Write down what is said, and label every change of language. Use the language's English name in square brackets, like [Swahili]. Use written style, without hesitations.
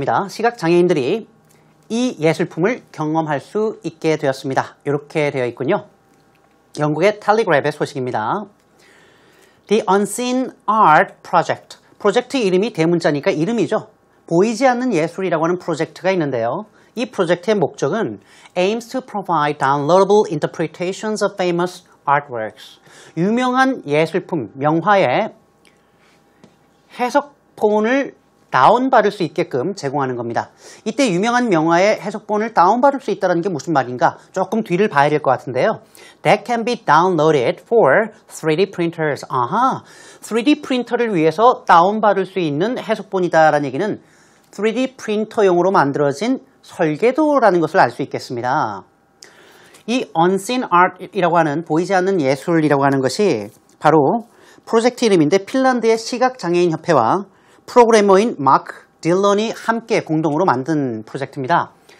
[Korean] 시각장애인들이 이 예술품을 경험할 수 있게 되었습니다. 이렇게 되어 있군요. 영국의 텔레그래프의 소식입니다. [English] The Unseen Art Project. [Korean] 프로젝트 이름이 대문자니까 이름이죠. 보이지 않는 예술이라고 하는 프로젝트가 있는데요. 이 프로젝트의 목적은 [English] aims to provide downloadable interpretations of famous artworks. [Korean] 유명한 예술품, 명화의 해석본을 다운받을 수 있게끔 제공하는 겁니다. 이때 유명한 명화의 해석본을 다운받을 수 있다는 게 무슨 말인가? 조금 뒤를 봐야 될 것 같은데요. [English] That can be downloaded for 3D printers. [Korean] 아하, 3D 프린터를 위해서 다운받을 수 있는 해석본이다라는 얘기는 3D 프린터용으로 만들어진 설계도라는 것을 알 수 있겠습니다. 이 unseen art이라고 하는 보이지 않는 예술이라고 하는 것이 바로 프로젝트 이름인데 핀란드의 시각장애인협회와 프로그래머인 마크 딜런이 함께 공동으로 만든 프로젝트입니다.